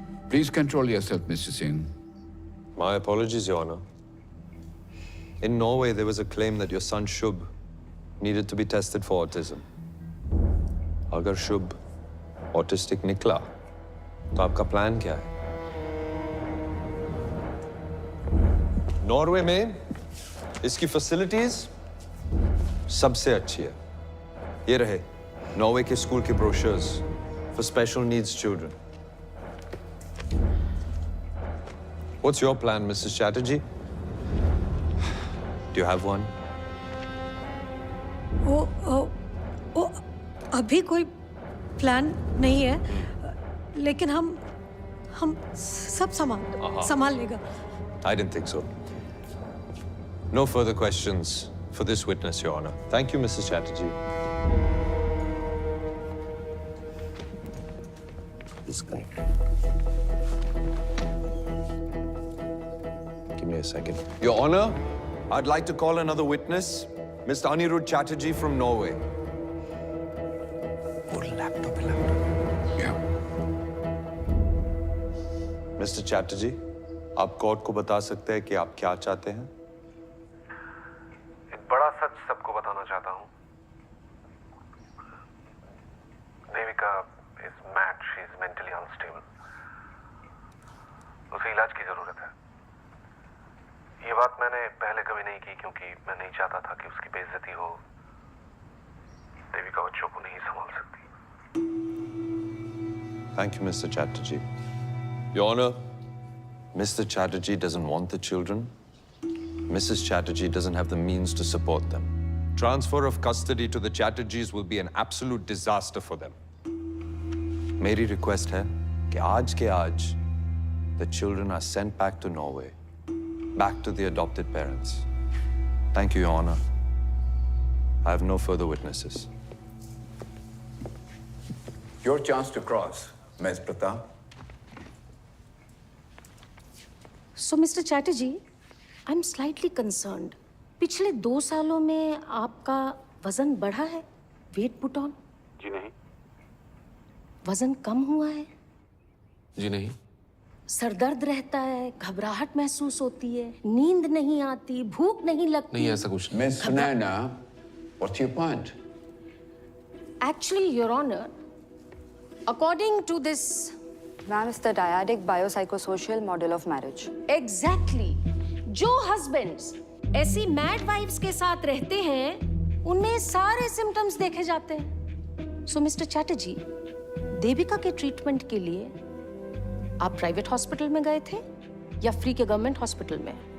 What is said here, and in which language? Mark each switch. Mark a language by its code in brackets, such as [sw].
[en] Please control yourself, Mr. Singh. My apologies, Your Honor. In Norway, there was a claim that your son Shubh needed to be tested for autism. [hi] अगर शुभ autistic निकला तो आपका plan क्या है? Norway में इसकी facilities सबसे अच्छी है। ये रहे नॉर्वे के स्कूल के brochures for special needs children. [en] What's your plan, Mrs. Chatterjee? Do you have one? [hi] ओ, अभी कोई प्लान नहीं है, लेकिन हम सब संभाल लेगा। [en] I didn't think so. No further questions for this witness, Your Honor. Thank you, Mrs. Chatterjee. This guy. Give me a second. Your Honor, I'd like to call another witness, Mr. Anirudh Chatterjee from Norway. Yeah. Mr. [hi] Chatterjee, आप court को बता सकते हैं कि आप क्या चाहते हैं? एक बड़ा सच सबको बताना चाहता हूँ। [en] Devika is mad, she is mentally unstable. [hi] उसे इलाज की जरूरत है। ये बात मैंने पहले कभी नहीं की क्योंकि मैं नहीं चाहता था कि उसकी बेइज्जती हो। देविका बच्चों को नहीं संभाल सकती। [en] Thank you, Mr. Chatterjee. Your Honor, Mr. Chatterjee doesn't want the children. Mrs. Chatterjee doesn't have the means to support them. Transfer of custody to the Chatterjees will be an absolute disaster for them. [hi] मेरी request है कि आज के आज [en] the children are sent back to Norway, back to the adopted parents. Thank you, Your Honor. I have no further witnesses. Your chance to cross, Ms. Pratap. So, Mr. Chatterjee, I'm slightly concerned. [hi] पिछले 2 सालों में आपका वजन बढ़ा है? [en] Weight put on? [hi] जी नहीं। वजन कम हुआ है? जी नहीं। सर दर्द रहता है, घबराहट महसूस होती है, नींद नहीं आती, भूख नहीं लगती? नहीं, ऐसा कुछ [en] Ms. Sunaina, what's your point? Actually, Your Honor, according to this... Ma'am, it's the dyadic biopsychosocial model of marriage. Exactly. [hi] जो husbands ऐसी mad wives के साथ रहते हैं, उनमें सारे symptoms देखे जाते हैं। [en] So, Mr. [hi] Chatterjee, देविका के ट्रीटमेंट के लिए आप प्राइवेट हॉस्पिटल में गए थे या फ्री के गवर्नमेंट हॉस्पिटल में?